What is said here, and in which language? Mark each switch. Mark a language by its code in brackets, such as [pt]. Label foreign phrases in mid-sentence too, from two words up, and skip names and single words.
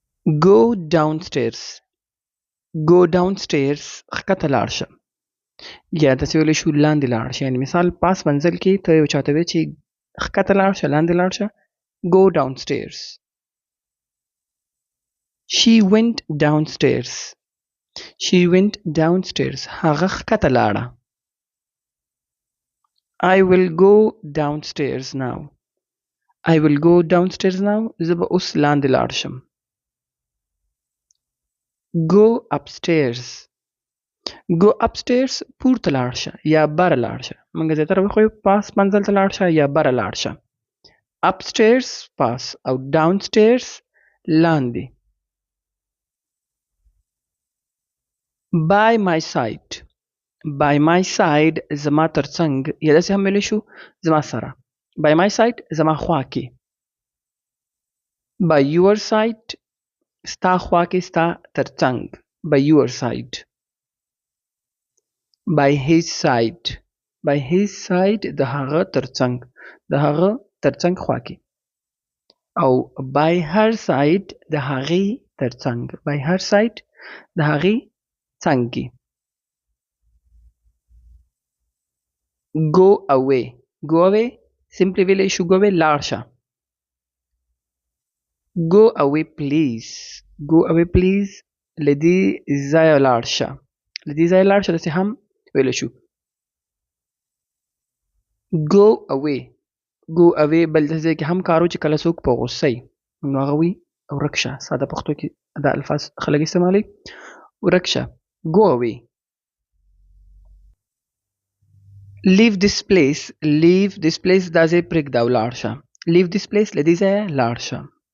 [en] Go downstairs. Go downstairs [ps] ښکته لاړ شه. یا داسې ویلی شو لاندې لاړ شه. یعنې مثال پاس منزل کې ته یو چاته وایې چې ښکته لاړ شه، لاندې لاړ شه. [en] Go downstairs. She went downstairs. She went downstairs. [ps] هغه ښکته لاړه. [en] I will go downstairs now. I will go downstairs now. [ps] زه به اوس لاندې لاړ شم. [en] Go upstairs. Go upstairs [ps] پورته لاړ شه یا بره لاړ شه. موږ زیاتره وایو پاس منزل ته لاړ شه یا بره لاړ شه. Upstairs پاس او downstairs لاندې. [en] By my side. By my side [ps] زما ترڅنګ یا داسې هم ویلی شو زما سره. [en] By my side [ps] زما خوا کې. [en] By your side [ps] ستا خوا کې ستا ترڅنګ. [en] By your side. By his side. By his side [ps] د هغه ترڅنګ. د هغه ترڅنګ خوا کې. او [en] by her side [ps] د هغې ترڅنګ. [en] By her side [ps] د هغې څنګ کې. [en] Go away. Go away simply [ps] ویلی شو [en] go away [ps] لاړ شه. [en] Go away please. Go away please [ps] له دې ځایه لاړ شه. له دې ځایه لاړ شه داسې هم ویلی شو. [en] Go away. Go away [ps] بل داسې ځای کې هم کارو چې کله څوک په غوسه وي نو هغه وي ورک شه. ساده پښتو کې دا الفاظ خلک استعمالوي. ورک شه. [en] Go away. Leave this place. Leave this place [ps] دا ځای پرېږده او لاړ شه. [en] Leave this place [ps] له دې ځایه لاړ شه.